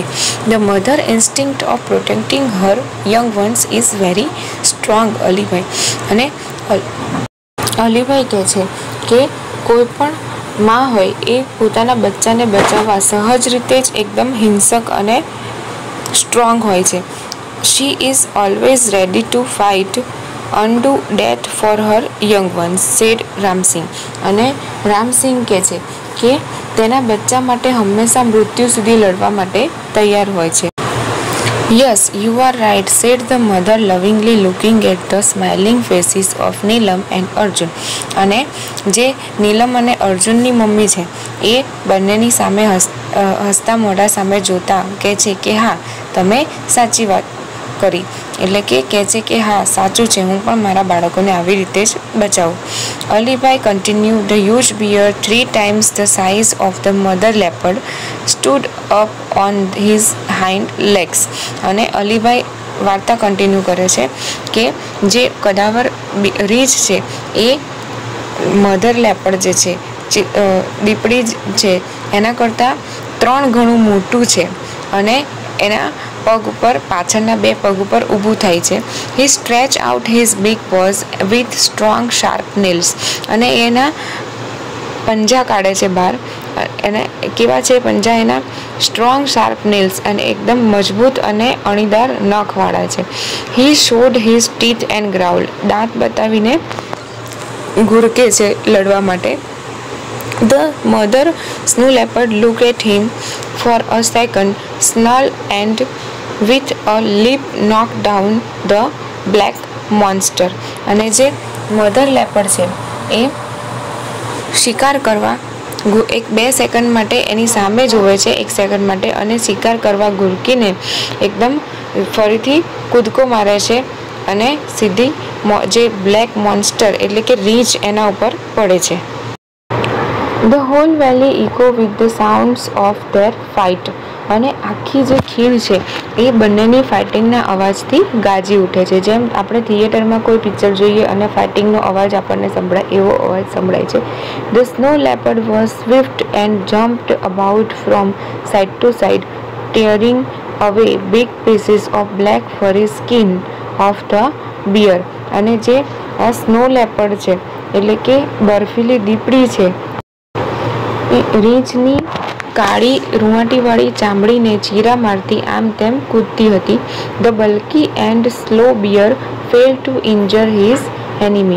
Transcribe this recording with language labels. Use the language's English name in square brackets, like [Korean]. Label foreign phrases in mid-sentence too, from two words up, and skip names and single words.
[English] The mother instinct of protecting her young ones is very strong. [Gujarati] અલીભાઈ અને અલીભાઈ કહે છે કે કોઈ પણ માં હોય એ પોતાના બચ્ચાને બચાવવા સહજ રીતે જ એકદમ હિંસક અને સ્ટ્રોંગ હોય છે. [English] She is always ready to fight undo death for her young ones, said રામસિંહ. [Gujarati] અને રામસિંહ કહે છે કે તેના બચ્ચા માટે હંમેશા મૃત્યુ સુધી લડવા માટે તૈયાર હોય છે. [English] Yes, you are right, said the mother lovingly looking at the smiling faces of નીલમ and અર્જુન. [Gujarati] અને જે નીલમ અને અર્જુનની મમ્મી છે એ બંનેની સામે હસતા મોઢા સામે જોતા કહે છે કે હા, તમે સાચી વાત કરી, એટલે કે કહે છે કે હા સાચું છે, હું પણ મારા બાળકોને આવી રીતે જ બચાવું. [English] Alibhai continue. The huge bear 3 times the size of the mother leopard stood up on his hind legs. [Gujarati] અને અલીભાઈ વાર્તા કન્ટિન્યુ કરે છે કે જે કદાવર રીંછ છે એ [English] mother leopard [Gujarati] જે છે દીપડી છે એના કરતાં 3 ગણું મોટું છે અને એના પગ ઉપર, પાછળના 2 પગ ઉપર ઊભું થાય છે. [English] He stretch out his big paws with strong sharp nails. [Gujarati] અને એના પંજા કાઢે છે બહાર. એને કેવા છે પંજા એના? [English] strong sharp nails, [Gujarati] અને એકદમ મજબૂત અને અણીદાર નખવાળા છે. [English] He showed his teeth and growl. [Gujarati] દાંત બતાવીને ઘુરકે છે લડવા માટે. [English] The mother snow leopard looked at him for a second, snarled, and with a leap knocked down the black monster. [Gujarati] અને જે [English] mother leopard [Gujarati] છે એ શિકાર કરવા 1-2 સેકન્ડ માટે એની સામે જોવે છે, 1 સેકન્ડ માટે, અને શિકાર કરવા ગુરકીને એકદમ ફરીથી કૂદકો મારે છે અને સીધી જે [English] black monster [Gujarati] એટલે કે રીંછ એના ઉપર પડે છે. [English] The whole valley echoed with the sounds of their fight. [Gujarati] અને આખી જે ખીણ છે એ બંનેની ફાઇટિંગના અવાજથી ગાજી ઉઠે છે. જેમ આપણે થિયેટરમાં કોઈ પિક્ચર જોઈએ અને ફાઇટિંગનો અવાજ આપણને સંભળાય એવો અવાજ સંભળાય છે. [English] The snow leopard was swift and jumped about from side to side, tearing away big pieces of black furry skin of the bear. [Gujarati] અને જે આ [English] snow leopard [Gujarati] છે એટલે કે બર્ફીલી દીપડી છે એ રીંછની કાળી રૂંવાટીવાળી ચામડીને ચીરા મારતી આમ તેમ કૂદતી હતી. [English] The bulky and slow bear fail to injure his enemy.